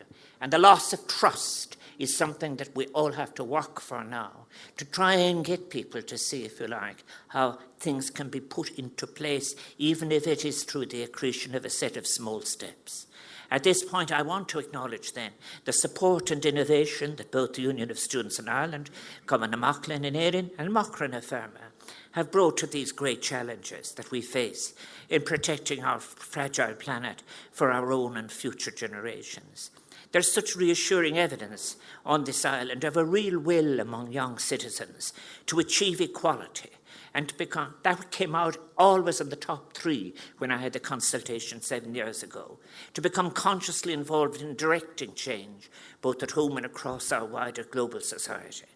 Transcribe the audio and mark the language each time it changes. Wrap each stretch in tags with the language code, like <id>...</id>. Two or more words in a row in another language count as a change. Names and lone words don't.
<en>And the loss of trust is something that we all have to work for now, to try and get people to see, if you like, how things can be put into place, even if it is through the accretion of a set of small steps. At this point, I want to acknowledge then the support and innovation that both the Union of Students in Ireland, Cumann na Macra in Éireann, and Macra na Feirme have brought to these great challenges that we face in protecting our fragile planet for our own and future generations. There's such reassuring evidence on this island of a real will among young citizens to achieve equality and to become, that came out always in the top 3 when I had the consultation 7 years ago, to become consciously involved in directing change, both at home and across our wider global society.</en>